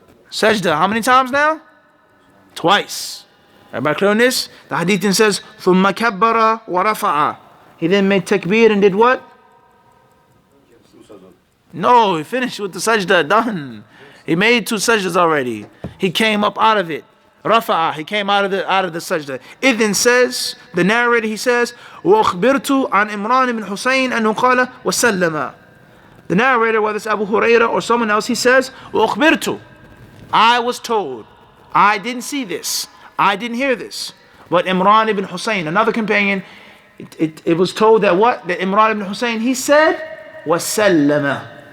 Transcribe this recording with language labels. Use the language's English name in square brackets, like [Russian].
[English] Sajdah. How many times now? Twice. Everybody clear on this? The hadith then says, [Arabic] ثُمَّ كَبَّرَ وَرَفَعَ. [English] He then made takbir and did what? No, he finished with the sajdah, done. He made 2 sajdas already. He came up out of it. Rafa'a, he came out of the sajdah. It then says, the narrator, he says, [Arabic] وَأُخْبِرْتُ عَنْ إِمْرَانِ بن حُسَيْنَ أَنُّ قَالَ وَسَلَّمَ. [English] The narrator, whether it's Abu Hurairah or someone else, he says, وَأُخْبِرْتُ. I was told. I didn't see this. I didn't hear this. But Imran ibn Hussein, another companion, it was told that what? That Imran ibn Hussein, he said, وَسَلَّمَ.